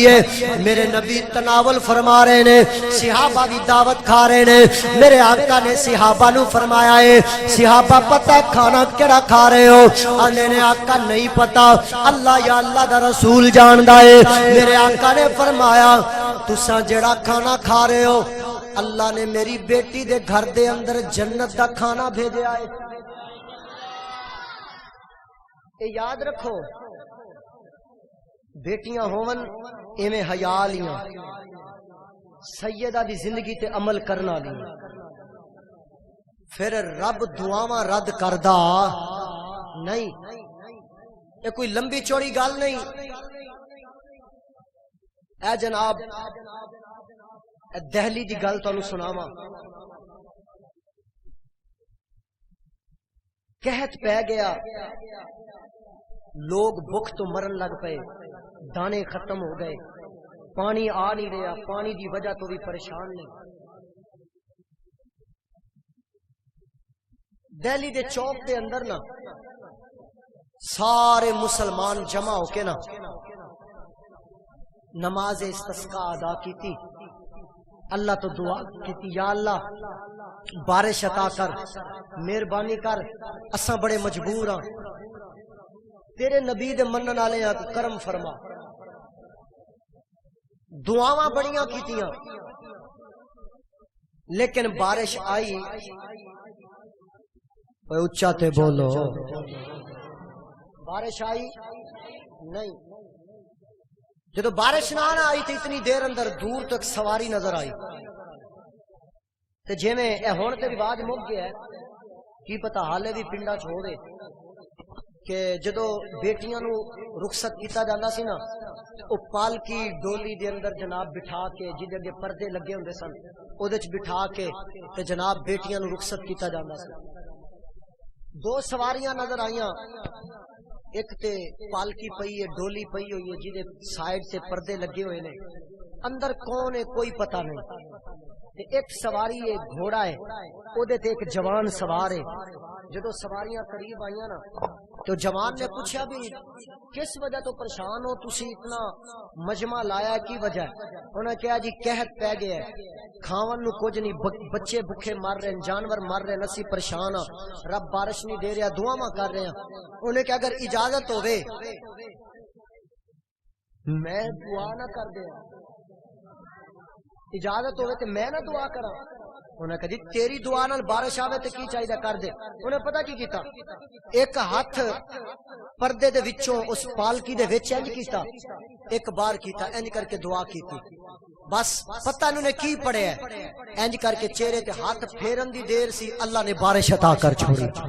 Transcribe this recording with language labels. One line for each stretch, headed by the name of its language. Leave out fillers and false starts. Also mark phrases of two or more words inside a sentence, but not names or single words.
Punjabi: ہے میرے نبی تناول فرما رہے نے صحابہ بھی دعوت کھا رہے نے میرے آقا نے صحابہ نو فرمایا ہے صحابہ پتہ ہے کھانا کیڑا کھا رہے ہو آنے نے آقا نہیں پتا اللہ یا اللہ دا رسول جاندا ہے میرے آقا نے فرمایا تساں جڑا کھانا کھا رہے ہو اللہ نے میری بیٹی دے گھر دے اندر جنت دا کھانا بھیجا ہے اے یاد رکھو بیٹیاں ہون ایویں حیا لیاں سیدہ دی زندگی تے عمل کرنا لیاں پھر رب دعاواں رد کردا نہیں یہ کوئی لمبی چوڑی گل نہیں اے جناب دہلی دی گل تانوں سناواں قحط پہ گیا لوگ بھوک تو مرن لگ پئے دانے ختم ہو گئے پانی آ نہیں رہا پانی دی وجہ تو بھی پریشان نہیں دہلی دے چوک دے اندر نا سارے مسلمان جمع ہو کے نا نماز استسقاء ادا کی تھی اللہ تو دعا کی یا اللہ بارش عطا کر مہربانی کر اساں بڑے مجبور ہاں تیرے نبی دے منن والے ہاں کرم فرما دعاواں بڑیاں کیتیاں لیکن بارش آئی اوے اچا تے بولو بارش آئی نہیں جدو بارش نہ آئی تو اتنی دیر اندر دور تک سواری نظر آئی تے جویں اے ہن تے رواج مک گیا ہے کی پتہ حالے بھی پنڈا چھوڑے کہ جدو بیٹیاں نو رخصت کیتا جاندا سی نا او پالکی ڈولی دے اندر جناب بٹھا کے جدے اگے پردے لگے ہوندے سن او دے وچ بٹھا کے تے جناب بیٹیاں نو رخصت کیتا جاندا سی دو سواریاں نظر آئیاں ایک تے پالکی پئی ہے ڈولی پئی ہوئی ہے جہدے سائڈ سے پردے لگے ہوئے نے اندر کون ہے کوئی پتہ نہیں تے ایک سواری ہے گھوڑا ہے او دے تے ایک جوان سوار ہے جدو سواریاں قریب آئیاں نا تو جوان نے پوچھا بھی کس وجہ تو پریشان ہو تسی اتنا مجمع لایا کی وجہ ہے انہوں نے کہا جی قحط پہ گیا ہے کھاون نو کچھ نہیں
Urdu: بچے بھوکے مر رہے ہیں جانور مر رہے ہیں
Punjabi: اسی پریشان ہاں رب بارش نہیں دے رہا دعاواں کر رہے ہیں انہیں کہ اگر اجازت ہوے میں دعا نہ کر دیا اجازت ہوے تے میں نہ دعا کرا انہیں کہا جی تیری دعا نال بارش آوے تے کی چاہیے کر دے انہیں پتہ کی کیتا ایک ہاتھ پردے دے وچوں اس پالکی دے وچ انج کیتا ایک بار کیتا انج کر کے دعا کیتی بس پتہ انہوں نے کی پڑھیا ہے انج کر کے چہرے تے ہاتھ پھیرن دی دیر سی اللہ نے بارش عطا کر چھوڑی